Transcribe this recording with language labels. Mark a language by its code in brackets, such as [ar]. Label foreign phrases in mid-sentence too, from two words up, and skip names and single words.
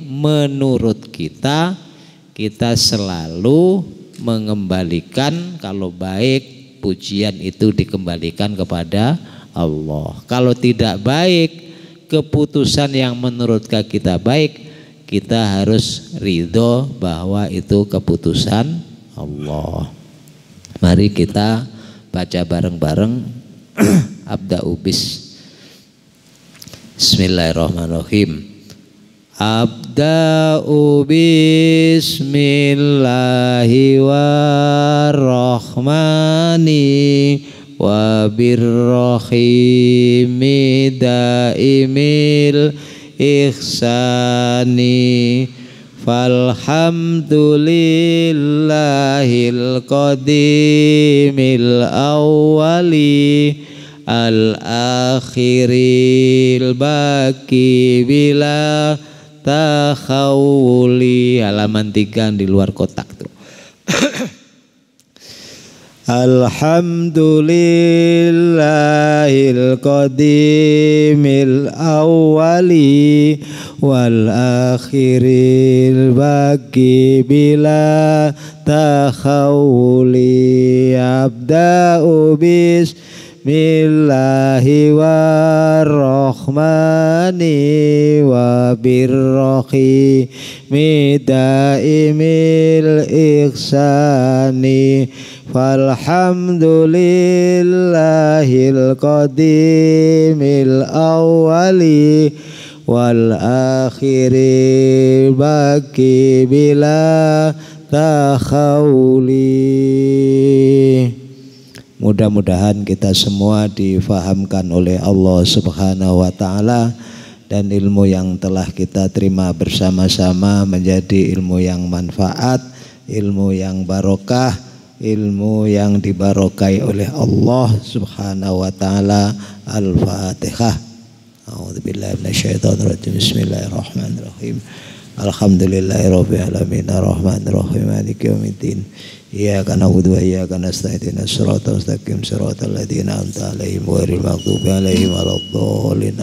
[id] Menurut kita selalu mengembalikan, kalau baik pujian itu dikembalikan kepada Allah. Kalau tidak baik, keputusan yang menurut kita baik, kita harus ridho bahwa itu keputusan Allah. Mari kita baca bareng-bareng [ar] أبدأ بسم الله الرحمن الرحيم. أبدأ بسم الله والرحمن وبالرحيم دائم الإحسان فالحمد لله القديم الأول الآخر الباقي بلا تحول. [id] Halaman 3 di luar kotak tuh. [ar] الحمد لله القديم الأول والآخر الباقي بلا تحول. أبدأ بسم الله والرحمن وبالرحيم دائم الإحسان فالحمد لله القديم الأول والآخر الباقي بلا تحول. [id] Mudah-mudahan kita semua difahamkan oleh Allah [ar] سبحانه وتعالى, [id] dan ilmu yang telah kita terima bersama-sama menjadi ilmu yang manfaat, ilmu yang barokah, ilmu yang dibarokai oleh Allah [ar] سبحانه وتعالى. Al-Fatihah. أعوذ بالله من الشيطان الرجيم. بسم الله الرحمن الرحيم. الحمد لله رب العالمين الرحمن الرحيم مالك يوم الدين. إياك نعبد وإياك نستعين اهدنا الصراط المستقيم صراط الذين أنعمت عليهم غير المغضوب عليهم ولا الضالين.